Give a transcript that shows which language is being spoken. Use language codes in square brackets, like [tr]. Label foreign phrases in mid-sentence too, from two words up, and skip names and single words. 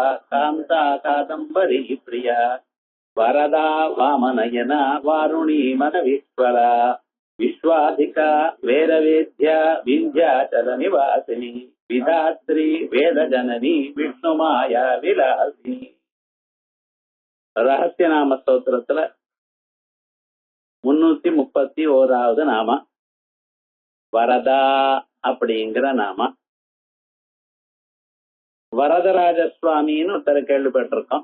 [sa] कांता कादंबरी प्रिया वरदा वामनयना वारुणी मनविश्वरा विश्वाधिका वेदवेद्या विंध्याचल निवासिनी विधात्री वेद जननी विष्णुमाया विलासिनी [ta] ரகசியநாம ஸ்தோத்திரத்துல 331வது நாம வரதா அப்படிங்கிற நாம. வரதராஜ சுவாமின்னு ஒருத்தர் கேள்விப்பட்டிருக்கோம்.